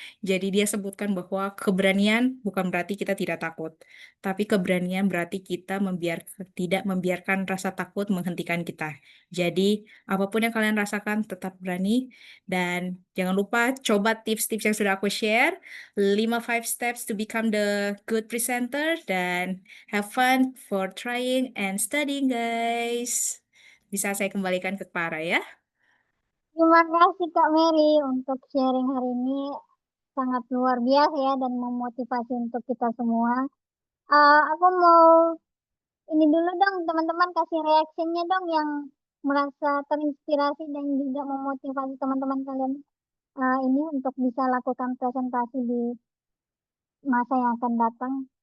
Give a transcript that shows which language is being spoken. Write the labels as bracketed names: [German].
[Indonesian] Jadi dia sebutkan bahwa keberanian bukan berarti kita tidak takut, tapi keberanian berarti kita tidak membiarkan rasa takut menghentikan kita. Jadi apapun yang kalian rasakan tetap berani dan jangan lupa coba tips-tips yang sudah aku share. [English] 5 steps to become the good presenter dan have fun for trying and studying guys. [Indonesian] bisa saya kembalikan ke Clara ya. Terima kasih Kak Mary untuk sharing hari ini sangat luar biasa ya dan memotivasi untuk kita semua. Aku mau ini dulu dong teman-teman kasih reaksinya dong yang merasa terinspirasi dan juga memotivasi teman-teman kalian ini untuk bisa lakukan presentasi di masa yang akan datang.